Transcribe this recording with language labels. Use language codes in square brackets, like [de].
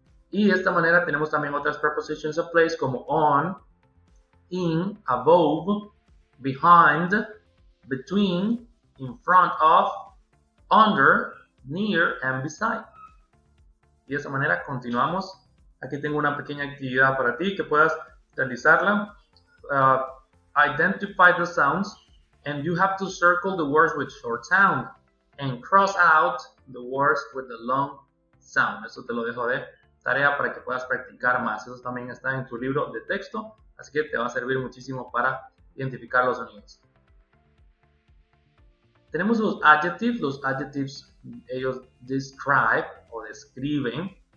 [es] Y de esta manera tenemos también otras [en] prepositions of place [es] como [en] on, in, above, behind, between, in front of, under, near and beside. [es] Y de esa manera continuamos. Aquí tengo una pequeña actividad para ti que puedas realizarla. [en] Identify the sounds and you have to circle the words with short sound and cross out the words with the long sound. [es] Eso te lo dejo de tarea para que puedas practicar más. Eso también está en tu libro de texto, así que te va a servir muchísimo para identificar los sonidos. Tenemos los adjectives. Los adjectives, ellos describe o describen.